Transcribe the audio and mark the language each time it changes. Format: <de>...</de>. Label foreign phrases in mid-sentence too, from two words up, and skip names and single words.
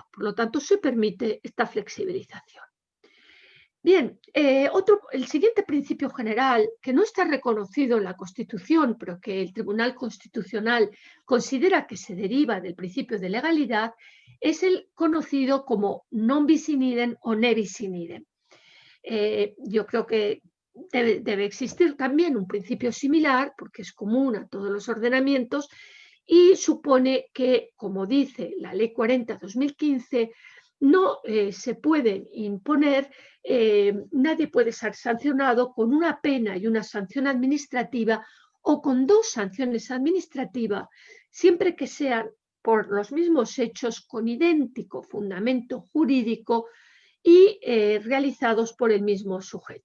<es>Por lo tanto, se permite esta flexibilización. Bien, el siguiente principio general, que no está reconocido en la Constitución, pero que el Tribunal Constitucional considera que se deriva del principio de legalidad, es el conocido como</es> <la>non bis in idem</la> <es>o</es> <la>ne bis in idem.</la> <es>Yo creo que debe existir también un principio similar, porque es común a todos los ordenamientos, y supone que, como dice la Ley 40/2015, no se pueden imponer, nadie puede ser sancionado con una pena y una sanción administrativa o con dos sanciones administrativas, siempre que sean por los mismos hechos con idéntico fundamento jurídico y realizados por el mismo sujeto.</es>